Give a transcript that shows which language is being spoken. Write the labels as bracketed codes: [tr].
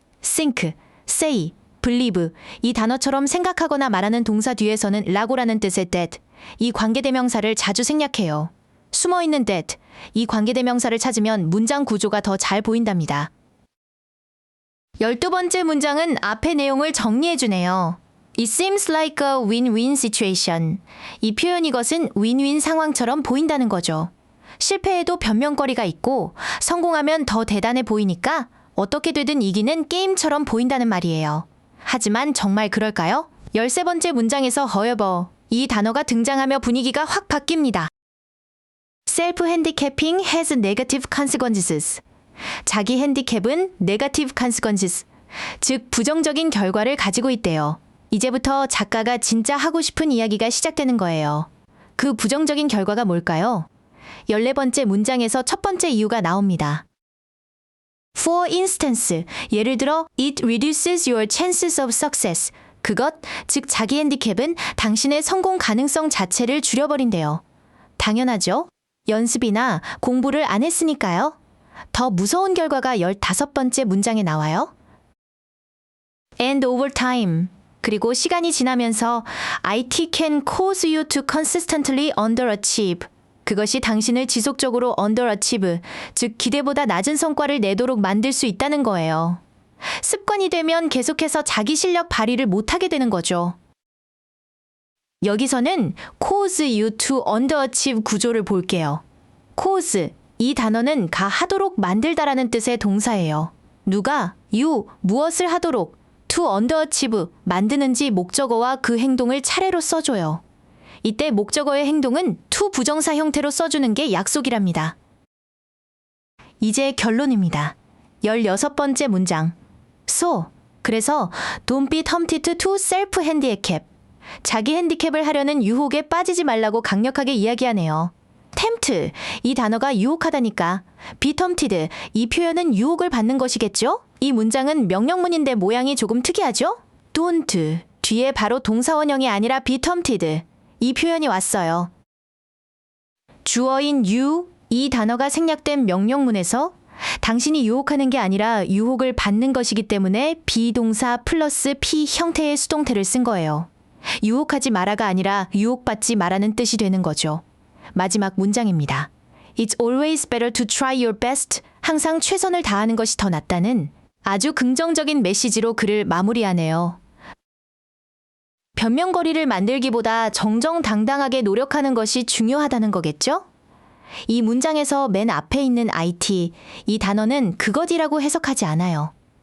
[ko] think, say, believe, 이 단어처럼 생각하거나 말하는 동사 뒤에서는 라고라는 뜻의 that, 이 관계대명사를 자주 생략해요. 숨어있는 that, 이 관계대명사를 찾으면 문장 구조가 더 잘 보인답니다. 12번째 문장은 앞의 내용을 정리해주네요. [en] It seems like a win-win situation. [ko] 이 표현 이것은 윈윈 상황처럼 보인다는 거죠. 실패해도 변명거리가 있고 성공하면 더 대단해 보이니까 어떻게 되든 이기는 게임처럼 보인다는 말이에요. 하지만 정말 그럴까요? 13번째 문장에서 however, 이 단어가 등장하며 분위기가 확 바뀝니다. [en] Self-handicapping has negative consequences. [ko] 자기 핸디캡은 negative consequences, 즉 부정적인 결과를 가지고 있대요. 이제부터 작가가 진짜 하고 싶은 이야기가 시작되는 거예요. 그 부정적인 결과가 뭘까요? 14번째 문장에서 첫 번째 이유가 나옵니다. [en] For instance, [ko] 예를 들어 [en] it reduces your chances of success. [ko] 그것, 즉 자기 핸디캡은 당신의 성공 가능성 자체를 줄여버린대요. 당연하죠. 연습이나 공부를 안 했으니까요. 더 무서운 결과가 15번째 문장에 나와요. [en] And over time, [ko] 그리고 시간이 지나면서 [en] IT can cause you to consistently underachieve. [ko] 그것이 당신을 지속적으로 underachieve, 즉 기대보다 낮은 성과를 내도록 만들 수 있다는 거예요. 습관이 되면 계속해서 자기 실력 발휘를 못하게 되는 거죠. 여기서는 [en] cause you to underachieve [ko] 구조를 볼게요. cause, 이 단어는 하도록 만들다라는 뜻의 동사예요. 누가, you, 무엇을 하도록, to underachieve, 만드는지 목적어와 그 행동을 차례로 써줘요. 이때 목적어의 행동은 to 부정사 형태로 써주는 게 약속이랍니다. 이제 결론입니다. 16번째 문장. [en] So, [ko] 그래서 [en] don't be tempted to self-handicap. [ko] 자기 핸디캡을 하려는 유혹에 빠지지 말라고 강력하게 이야기하네요. tempt, 이 단어가 유혹하다니까 be tempted, 이 표현은 유혹을 받는 것이겠죠? 이 문장은 명령문인데 모양이 조금 특이하죠? don't, 뒤에 바로 동사원형이 아니라 be tempted, 이 표현이 왔어요. 주어인 you, 이 단어가 생략된 명령문에서 당신이 유혹하는 게 아니라 유혹을 받는 것이기 때문에 비동사 플러스 P 형태의 수동태를 쓴 거예요. 유혹하지 마라가 아니라 유혹받지 마라는 뜻이 되는 거죠. 마지막 문장입니다. [en] It's always better to try your best. [ko] 항상 최선을 다하는 것이 더 낫다는 아주 긍정적인 메시지로 글을 마무리하네요. 변명거리를 만들기보다 정정당당하게 노력하는 것이 중요하다는 거겠죠? 이 문장에서 맨 앞에 있는 IT, 이 단어는 그것이라고 해석하지 않아요.